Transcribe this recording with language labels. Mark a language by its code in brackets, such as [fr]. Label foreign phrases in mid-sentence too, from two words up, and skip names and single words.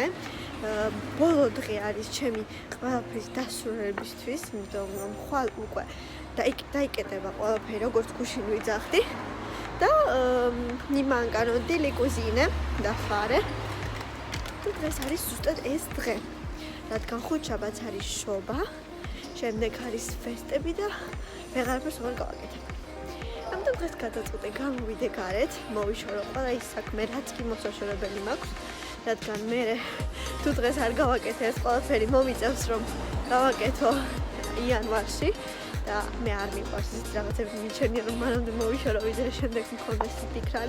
[ka] ბოლო დღე არის ჩემი ყველაფრის დასრულებისთვის, იმიტომ რომ ხვალ უკვე დაიკეტება ყველაფერი, როგორც გუშინ ვიძახდი. და [it] mi mancano delle cosine da fare. [ka] და დღეს არის ზუსტად ეს დღე. რადგან ხუთშაბათს არის შობა, შემდეგ არის ფესტები და ვეღარაფერს ვერ გავაკეთებ. ამიტომ დღეს გადაწყვეტე გამოვიდე გარეთ, მოვიშორო ყველა ის საქმე, რაც კი მოსაშორებელი მაქვს, რადგან მე თუ დღეს არ გავაკეთე ეს ყველაფერი მომიწევს რომ გავაკეთო იანვარში და მე არ მიყვარს ის რაღაცები მიჩვენია რომ მანამდე მოვიშორო ვიდრე შემდეგ მქონდეს ფიქრალი.